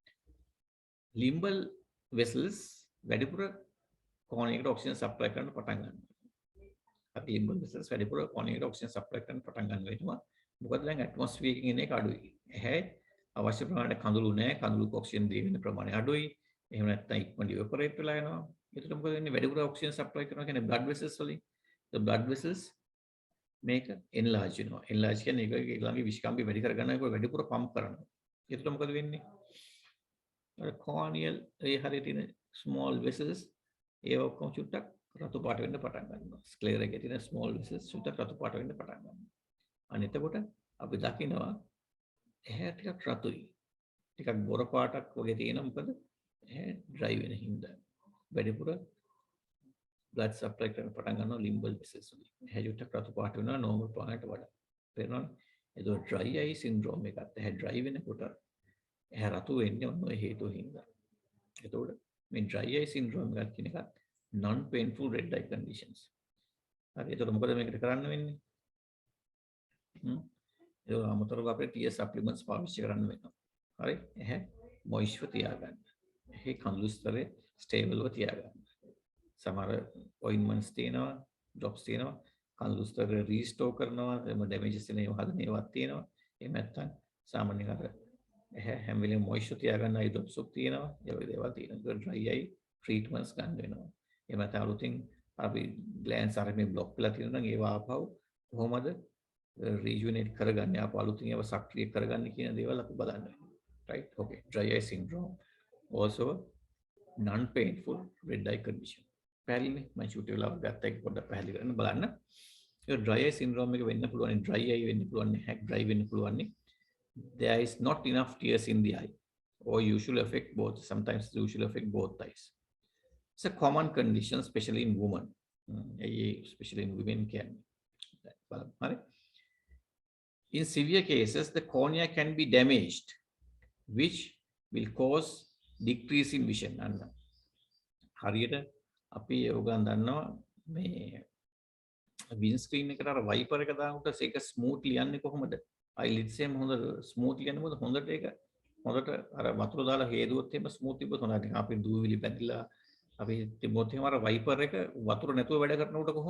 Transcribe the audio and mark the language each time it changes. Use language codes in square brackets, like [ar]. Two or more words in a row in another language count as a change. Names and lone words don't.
[en] limbal vessels [si] වැඩිපුර කෝණයකට ඔක්සිජන් සප්ලයි කරන්න පටන් ගන්නවා. අපි [en] limbal vessels [si] වැඩිපුර කෝණයකට ඔක්සිජන් සප්ලයි කරන්න පටන් ගන්න වෙනවා. මොකද දැන් ඇට්මොස්ෆියර් එකකින් එන එක අඩුයි. ඇහැ අවශ්‍ය ප්‍රමාණයට කඳුළු නැහැ. කඳුළු ඔක්සිජන් දී වෙන ප්‍රමාණය අඩුයි. එහෙම නැත්නම් ඉක්මනට ඉවපොරේට් වෙලා යනවා. ඒකට මොකද වෙන්නේ? වැඩිපුර ඔක්සිජන් සප්ලයි කරනවා කියන්නේ [en] blood vessels [si] වලින්. [en] the blood vessels මේක enlarge වෙනවා. [si] enlarge කියන්නේ ඒක ළඟේ විශ්කම්බි වැඩි කර ගන්න එක වැඩිපුර පම්ප් කරනවා. ඒකට මොකද වෙන්නේ? අර corneal ඒ හරියට තියෙන [en] small vessels [si] ඒව ඔක්කොම චුට්ටක් රතු පාට වෙන්න පටන් ගන්නවා. ස්ක්ලෙරා එකේ තියෙන [en] small vessels [si] චුට්ටක් රතු පාට වෙන්න පටන් ගන්නවා. අන්න එතකොට අපි දකිනවා ඇහැ ටිකක් රතුයි. ටිකක් බොර පාටක් වගේ තියෙන මොකද dry වෙන හින්දා වැඩිපුර [en] blood supply [si] කරන පටන් ගන්නවා [en] limbal vessels [si] වලින්. ඇහැ චුට්ටක් රතු පාට වෙනවා normal පාට වඩා. තේරෙනවද? ඒක [en] dry eye syndrome [si] එකත් ඇහැ dry වෙනකොට ඇහැ රතු වෙන්නේ ඔන්න ඔය හේතුව හින්දා. [en] එතකොට මේ dry eye syndrome [si] එකක් කියන එකත් [en] non painful red eye conditions. [si] හරි. එතකොට මොකද මේකට කරන්න වෙන්නේ? ඒක අමතරව අපේ [en] tear supplements [si] පාවිච්චි කරන්න වෙනවා. හරි. ඇහැ moist තියාගන්න. ඇහි කඳුළු ස්තරේ stable ව තියාගන්න. සමහර ointments තියෙනවා, drops තියෙනවා. කඳුළු ස්තර restore කරනවා, එම damages වෙන ඒවා හදන ඒවාත් තියෙනවා. එහෙම නැත්නම් සාමාන්‍යයෙන් අර ඇහැ හැම වෙලේම moist තියාගන්න [en] eye drops [si] තියෙනවා. ඒ වගේ දේවල් තියෙනවා. [en] dry eye treatments [si] ගන්න වෙනවා. එහෙම නැත්නම් අලුතින් අපි glands අර මේ block වෙලා තියෙනවා නම් ඒවා ආපහු කොහොමද rejuvenate කරගන්නේ ආපහු අලුතින් ඒවා සක්‍රිය කරගන්නේ කියන දේවල් අපි බලන්න වෙනවා. [en] Right? Okay. Dry eye syndrome also non painful red eye condition. [si] පැහැදිලිනේ මම ෂූට් වෙලා ගත්ත එක පොඩ්ඩක් පැහැදිලි කරන්න බලන්න. ඒ [en] dry eye syndrome [si] එක වෙන්න පුළුවන් [en] dry eye [si] වෙන්න පුළුවන් [en] hack dry [si] වෙන්න පුළුවන්. [en] There is not enough tears in the eye or usually affect both. Sometimes it usually affect both eyes. It's a common condition especially in women. Especially in women can. In severe cases the cornea can be damaged which will cause decrease in vision. [si] හරියට අපි යෝගන් දන්නවා මේ [en] wind screen [si] එකට අර වයිපර් එක දානකොට ඒක ස්මූත්ලි යන්නේ කොහොමද? eyelids එකම හොඳ ස්මූත්ලි යන්නේ මොකද? හොඳට ඒක හොඳට අර වතුර දාලා හේදුවොත් එහෙම ස්මූත් තිබ්බොත් හොඳයි. අපි දූවිලි බැඳිලා අපි තිබ්බොත් එහෙම අර වයිපර් එක වතුර නැතුව වැඩ කරනකොට කොහොමද?